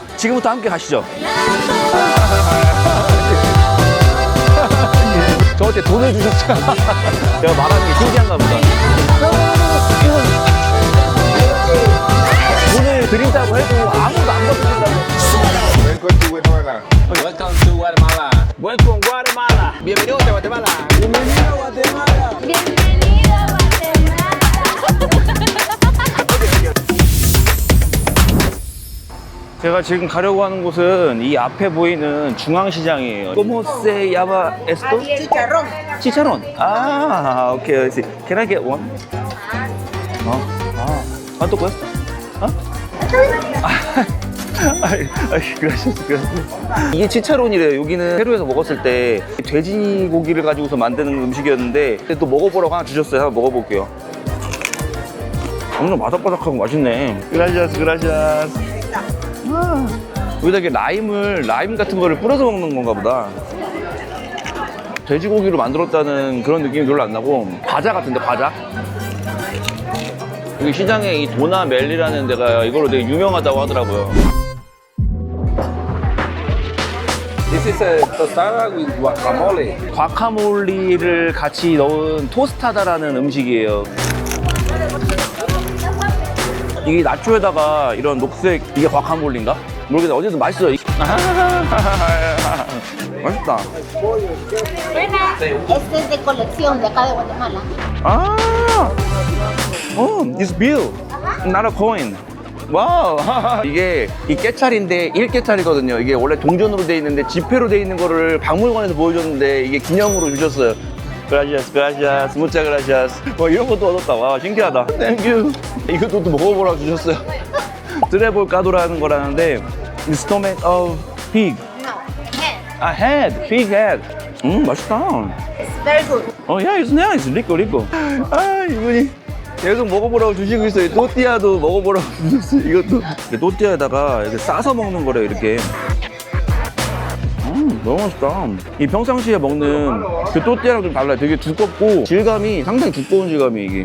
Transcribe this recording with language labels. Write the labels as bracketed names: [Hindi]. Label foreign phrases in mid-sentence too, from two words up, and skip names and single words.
[Korean] 지금부터 함께 가시죠. 저한테 돈을 주셨잖아. 제가 말하는 게 신기한가 보다. 돈을 드린다고 해도 아무도 안 받는다고. [English] Welcome to Guatemala. Welcome to Guatemala. Welcome Guatemala. [Spanish] Bienvenido a Guatemala. Bienvenido a Guatemala. Bienvenido a Guatemala. [Korean] 제가 지금 가려고 하는 곳은 이 앞에 보이는 중앙시장이에요. [Spanish] ¿Cómo se llama esto? Chicharrón. Chicharrón. [English] Ah, okay. I see. Can I get one? [Spanish] ¿Cuánto cuesta? gracias. [Korean] 이게 치차론이래요. 여기는 페루에서 먹었을 때 돼지고기를 가지고서 만드는 음식이었는데 또 먹어보라고 하나 주셨어요. 한번 먹어볼게요. 엄청 바삭바삭하고 맛있네. Gracias. 여기다 이렇게 라임 같은 거를 뿌려서 먹는 건가 보다. 돼지고기로 만들었다는 그런 느낌이 별로 안 나고, 과자 같은데, 과자? 여기 시장에 이 도나 멜리라는 데가 이걸로 되게 유명하다고 하더라고요. [English] This is a tostada with guacamole. [Korean] 과카몰리를 같이 넣은 토스타다라는 음식이에요. 이게 나초에다가 이런 녹색, 이게 과카몰리인가? 모르겠는데 어쨌든 맛있어요. 맛있다. [Spanish] Este es de colección de acá de Guatemala. [Korean] 아, [English] it's bill, not a coin. [Korean] 와우. 이게 이 깨찰인데 1깨찰이거든요. 이게 원래 동전으로 돼 있는데 지폐로 돼 있는 거를 박물관에서 보여줬는데 이게 기념으로 주셨어요. [Spanish] Gracias, gracias, muchas gracias. [Korean] 와, 이런 것도 얻었다. 와, 신기하다. [English] Thank you. [Korean] 이것도 또 먹어보라고 주셨어요. 드레볼 까도라는 거라는데 [English] The stomach of pig. A head, pig head. [Korean] 맛있다. [English] It's very good. Yeah, it's nice. [Spanish] rico, rico. [Korean] 아, 이분이 계속 먹어보라고 주시고 있어요. 또띠아도 먹어보라고 주셨어요. 이것도. 또띠아에다가 이렇게 싸서 먹는 거래요, 이렇게. 너무 맛있다. 이 평상시에 먹는 그 또띠아랑 좀 달라요. 되게 두껍고 질감이 상당히 두꺼운 질감이 이게.